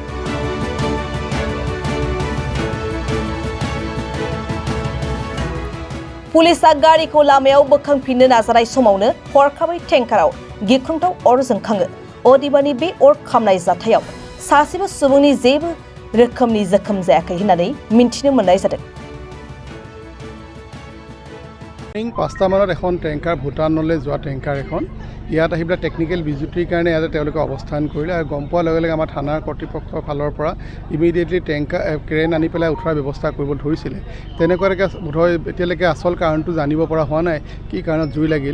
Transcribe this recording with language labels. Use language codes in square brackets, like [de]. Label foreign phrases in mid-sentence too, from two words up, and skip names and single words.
[brx] पुलिसा गारिखौ लामायाव बोखांफिननो नाजानाय समावनो हरखाबै टेंकाराव गिख्रंथाव अर जोंखाङो। अदेबानि बे अर खामनाय जाथायाव सासेबो सुबुंनि जेबो रोखोमनि जोखोम जायाखै होननानै मिन्थिनो मोननाय जादों। [as] 5টা মানত এখন টেংকাৰ ভূটানলৈ যোৱা টেংকাৰ এখন ইয়াত আহি পেলাই টেকনিকেল বিজুতিৰ কাৰণে ইয়াতে তেওঁলোকে অৱস্থান কৰিলে আৰু গম পোৱাৰ লগে লগে আমাৰ থানাৰ কৰ্তৃপক্ষৰ ফালৰ পৰা ইমিডিয়েটলি টেংকাৰ ক্ৰেন আনি পেলাই উঠোৱাৰ ব্যৱস্থা কৰিব ধৰিছিলে। তেনেকুৱাকৈ বোধহয় এতিয়ালৈকে আচল কাৰণটো জানিব পৰা হোৱা নাই, কি কাৰণত জুই লাগিল।